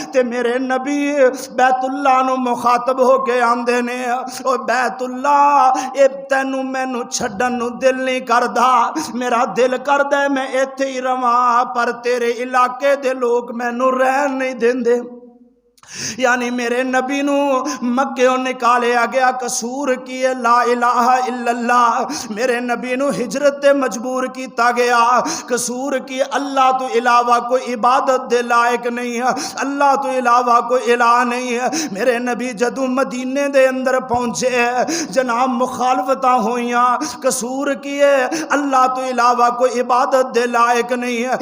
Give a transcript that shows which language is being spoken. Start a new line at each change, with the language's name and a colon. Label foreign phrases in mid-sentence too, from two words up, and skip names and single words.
Punjabi: تے میرے نبی بیت اللہ نوں مخاطب ہو کے آکھدے نے، او بیت اللہ اے تینوں مینوں چھڈن نوں دل نہیں کردا، میرا دل کردا میں ایتھے ہی رواں، پر تیرے علاقے دے لوک مینوں رہن نہیں دیندے. یعنی میرے نبی نوں مکے نکالیا گیا، قصور کی اے
Arabic: لا إله إلا الله.
Punjabi: میرے نبی نوں ہجرت تے مجبور کیتا گیا، قصور کی اللہ توں علاوہ کوئی عبادت دے لائق نہیں اے، اللہ توں علاوہ کوئی الہ نہیں اے. میرے نبی جدوں مدینے دے اندر پہنچے جناب مخالفتاں ہوئیاں، قصور کی اے اللہ توں علاوہ کوئی عبادت دے لائق نہیں اے.